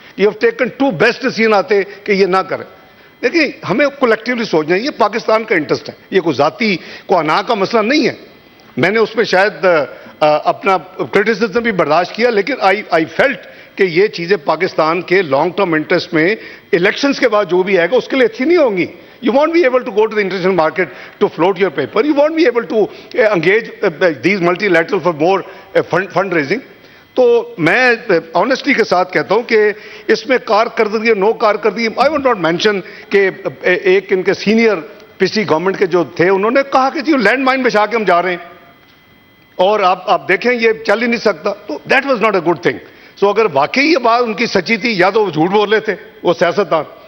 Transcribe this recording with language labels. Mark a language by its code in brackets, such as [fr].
[en] you have taken 2 best decision [ur] آتے کہ یہ نہ کریں. دیکھیں ہمیں کولیکٹیولی سوچنا ہے, یہ پاکستان کا انٹرسٹ ہے, یہ کوئی ذاتی کو انا کا مسئلہ نہیں ہے. میں نے اس میں شاید اپنا کرٹیسزم بھی برداشت کیا, لیکن [en] I felt [ur] کہ یہ چیزیں پاکستان کے لانگ ٹرم انٹرسٹ میں الیکشنز کے بعد جو بھی آئے گا اس کے لیے اچھی نہیں ہوں گی. [en] You won't be able to go to the international market to float your paper. You won't be able to engage these multilateral for more fundraising. [ur] تو میں آنیسٹی کے ساتھ کہتا ہوں کہ اس میں کارکردگی نو کارکردگی, [en] I want not mention [ur] کہ ایک ان کے سینئر پچھلی گورنمنٹ کے جو تھے انہوں نے کہا کہ جی لینڈ مائن بچھا کے ہم جا رہے ہیں اور آپ دیکھیں یہ چل ہی نہیں سکتا. تو [en] That was not a good thing. [ur] سو اگر واقعی یہ بات ان کی سچی تھی یا تو وہ جھوٹ بول رہے تھے وہ سیاستدان,